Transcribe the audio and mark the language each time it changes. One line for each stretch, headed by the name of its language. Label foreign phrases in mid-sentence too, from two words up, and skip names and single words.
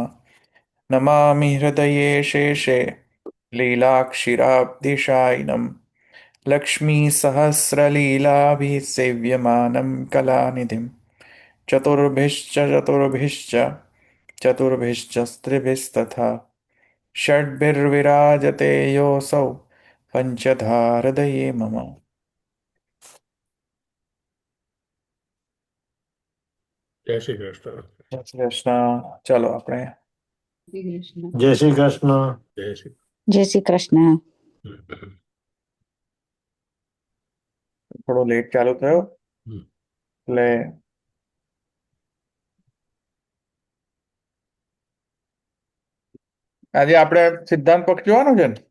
Sanskrit: नमामि हृदये शेषे लीलाक्षिराब्धिशायिनं लक्ष्मीसहस्रलीलाभिः सेव्यमानं कलानिधिं चतुर्भिश्च चतुर्भिश्च स्त्रिभिस्तथा षड्भिर्विराजते योऽसौ पञ्चधा हृदये मम।
Gujarati: જય શ્રી કૃષ્ણ. જય શ્રી કૃષ્ણ. ચાલો આપણે શ્રી કૃષ્ણ. જય શ્રી કૃષ્ણ. જય શ્રી જય શ્રી કૃષ્ણ. કૃષ્ણ. થોડો લેટ ચાલુ થયો, એટલે આજે આપણે સિદ્ધાંત પક્ષ જોવાનો છે ને?